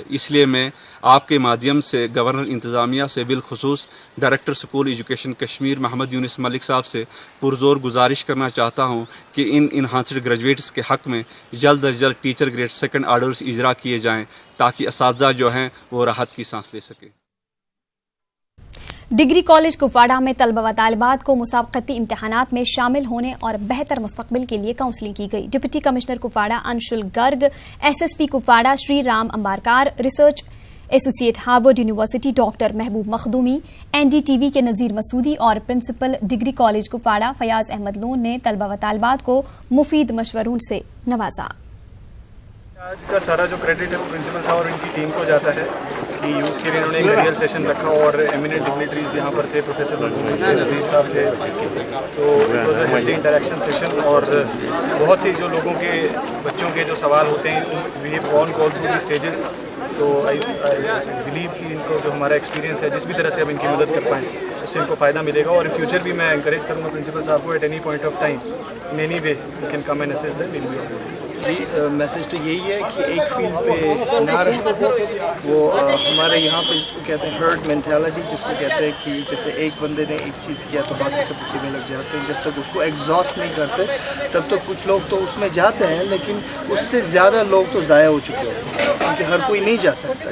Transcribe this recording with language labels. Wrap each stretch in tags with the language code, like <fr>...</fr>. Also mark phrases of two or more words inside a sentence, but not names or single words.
<ur>اس لیے میں آپ کے مادھیم سے گورنر انتظامیہ سے بالخصوص</ur> <en>Director School Education Kashmir</en> <ur>محمد یونس ملک صاحب سے پرزور گزارش کرنا چاہتا ہوں کہ ان</ur> <en>enhanced graduates</en> <ur>کے حق میں جلد از جلد</ur> <en>teacher grade 2 orders</en> <ur>اجرا کیے جائیں تاکہ اساتذہ جو ہیں وہ راحت کی سانس لے سکیں.</ur> <en>degree college</en> <ur>کپواڑہ میں طلبہ و طالبات کو مسابقتی امتحانات میں شامل ہونے اور بہتر مستقبل کے لیے کاؤنسلنگ کی گئی.</ur> <en>deputy commissioner</en> <ur>کپواڑہ انشل گرگ, SSP کپواڑہ شری رام امبارکار,</ur> <en>research associate Harvard University</en> <ur>ڈاکٹر محبوب مخدومی, NDTV کے نذیر مسعودی اور</ur> <en>principal degree college</en> <ur>کپواڑہ فیاض احمد لون نے طلبہ و طالبات کو مفید مشوروں سے نوازا. آج کا سارا جو کریڈٹ ہے وہ پرنسپل صاحب اور ان کی ٹیم کو جاتا ہے کہ یوتھ کے لیے انہوں نے ایک</ur> <en>real session</en> <ur>رکھا اور</ur> <en>eminent dignitaries</en> <ur>یہاں پر تھے, پروفیسر نذیر صاحب تھے, تو</ur> <en>it was a healthy interaction session.</en> <ur>اور بہت سی جو لوگوں کے بچوں کے جو سوال ہوتے ہیں</ur> <en>we have gone go through the stages,</en> <ur>تو</ur> <en>I believe</en> <ur>کہ ان کو جو ہمارا ایکسپیرینس ہے جس بھی طرح سے ہم ان کی مدد کر پائیں اس سے ان کو فائدہ ملے گا. اور</ur> <en>in future</en> <ur>بھی میں انکریج کروں گا پرنسپل صاحب کو</ur> <en>at any point of time in any way you can come and assist them.</en> <ur>جی میسج تو یہی ہے کہ ایک فیلڈ پہ نہ رہے, وہ ہمارے یہاں پہ جس کو کہتے ہیں</ur> <en>herd mentality,</en> <ur>جس کو کہتے ہیں کہ جیسے ایک بندے نے ایک چیز کیا تو باقی سب اسی میں لگ جاتے ہیں. جب تک اس کو ایگزاسٹ نہیں کرتے تب تک کچھ لوگ تو اس میں جاتے ہیں, لیکن اس سے زیادہ لوگ تو ضائع ہو چکے ہوتے ہیں کیونکہ ہر کوئی نہیں جا سکتا.</ur>